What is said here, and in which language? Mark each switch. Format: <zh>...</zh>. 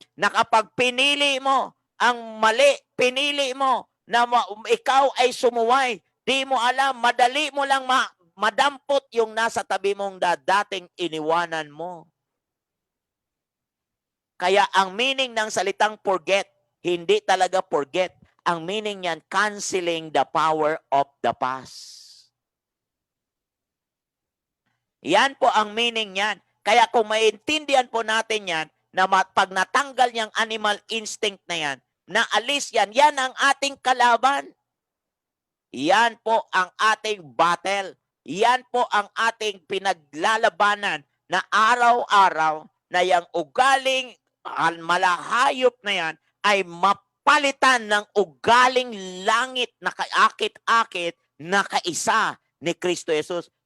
<tl>Na kapag pinili mo ang mali, pinili mo na ikaw ay sumuway, di mo alam, madali mo lang madampot yung nasa tabi mong dating iniwanan mo. Kaya ang meaning ng salitang forget, Hindi talaga forget. Ang meaning niyan,</tl> <en>canceling the power of the past.</en> <tl>Yan po ang meaning niyan. Kaya kung maintindihan po natin yan, na pag natanggal niyang</tl> <en>animal instinct</en> <tl>na yan, naalis yan, yan ang ating kalaban. Yan po ang ating battle. Yan po ang ating pinaglalabanan na araw-araw na yung ugaling malahayop na yan ay mapalitan ng ugaling langit na kaakit-akit na kaisa ni Kristo Jesus.</tl>